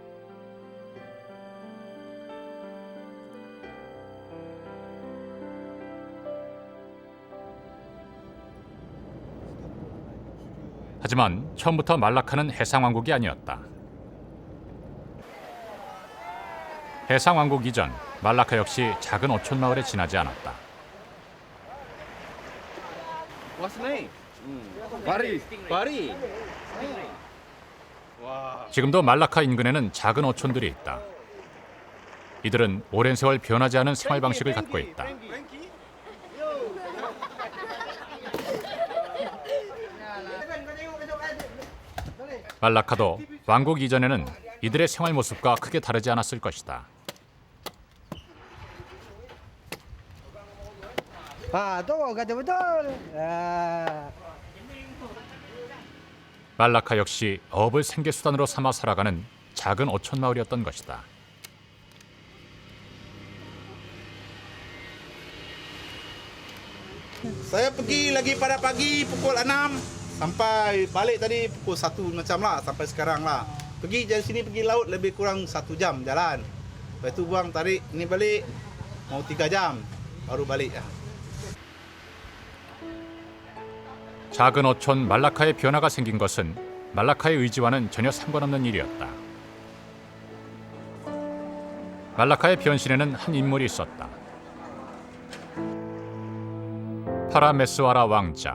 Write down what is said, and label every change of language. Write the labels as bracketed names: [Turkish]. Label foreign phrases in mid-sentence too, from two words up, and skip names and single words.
[Korean] 하지만 처음부터 말라카는 해상왕국이 아니었다. 해상왕국 이전 말라카 역시 작은 어촌 마을에 지나지 않았다. [English] What's name? Bari. Bari. [Korean] 와. 지금도 말라카 인근에는 작은 어촌들이 있다. 이들은 오랜 세월 변하지 않은 생활 방식을 갖고 있다. 말라카도 왕국 이전에는 이들의 생활 모습과 크게 다르지 않았을 것이다. [Malay] tu kata betul. [Korean] 말라카 역시 어업을 생계 수단으로 삼아 살아가는 작은 어촌 마을이었던 것이다. [Malay] Saya pergi lagi pada pagi pukul 6 sampai balik tadi pukul 1 macam lah sampai sekarang lah. Pergi dari sini pergi laut lebih kurang 1 jam jalan. Lepas tu buang tarik ni balik mau 3 jam baru balik lah. [Korean] 작은 어촌 말라카의 변화가 생긴 것은 말라카의 의지와는 전혀 상관없는 일이었다. 말라카의 변신에는 한 인물이 있었다. 파라메스와라 왕자.